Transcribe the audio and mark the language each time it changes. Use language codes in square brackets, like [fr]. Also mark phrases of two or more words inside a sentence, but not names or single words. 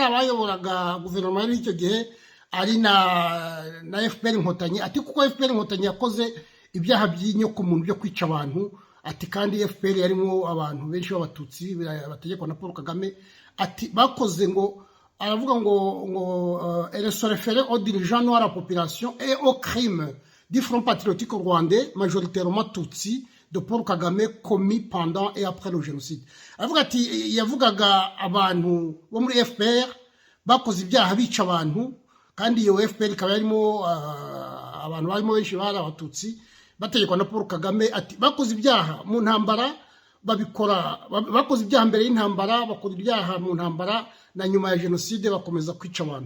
[rw] abayoboraga guverinoma yari icyo gihe ari na FPR Inkotanyi ati kuko FPR Inkotanyi yakoze ibyaha by'inyoko muntu byo kwica abantu ati kandi FPR yarimo abantu benshi b'abatutsi bategekwa na Paul Kagame ati bakoze ngo aravuga ngo [fr] elle se référait aux dirigeants noirs à la population et aux crimes du Front patriotique rwandais majoritairement tutsi de Paul Kagame commis pendant et après le génocide. [rw] Aravuga ati yavugaga abantu bo muri FPR bakoze ibyaha bica abantu kandi iyo FPR ikaba yarimo abantu barimo benshi bari abatutsi bategekwa na Paul Kagame ati bakoze ibyaha mu ntambara babikora bakoze ibyaha mbere y'intambara bakora ibyaha mu ntambara na nyuma ya jenoside bakomeza kwica abantu.